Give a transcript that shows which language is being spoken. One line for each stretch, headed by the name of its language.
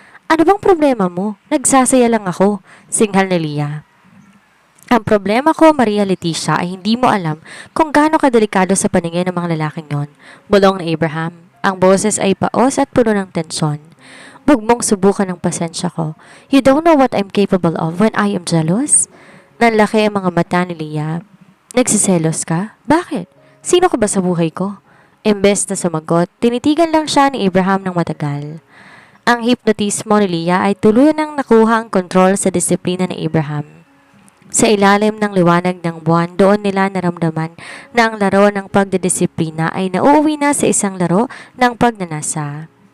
Filipino: Ano bang problema mo? Nagsasaya lang ako, singhal ni Leah. Ang problema ko, Maria Leticia, ay hindi mo alam kung gaano kadelikado sa paningin ng mga lalaking yon. Bulong ni Abraham. Ang boses ay paos at puno ng tensyon. Huwag mong subukan ng pasensya ko.
English: You don't know what I'm capable of when I am jealous?
Filipino: Nanlaki ang mga mata ni Leah. Nagsiselos ka? Bakit? Sino ka ba sa buhay ko? Imbes na sumagot, tinitigan lang siya ni Abraham ng matagal. Ang hipnotismo ni Leah ay tuluyan nang nakuha ang kontrol sa disiplina ni Abraham. Sa ilalim ng liwanag ng buwan, doon nila naramdaman na ang laro ng pagdidisiplina ay nauuwi na sa isang laro ng pagnanasa.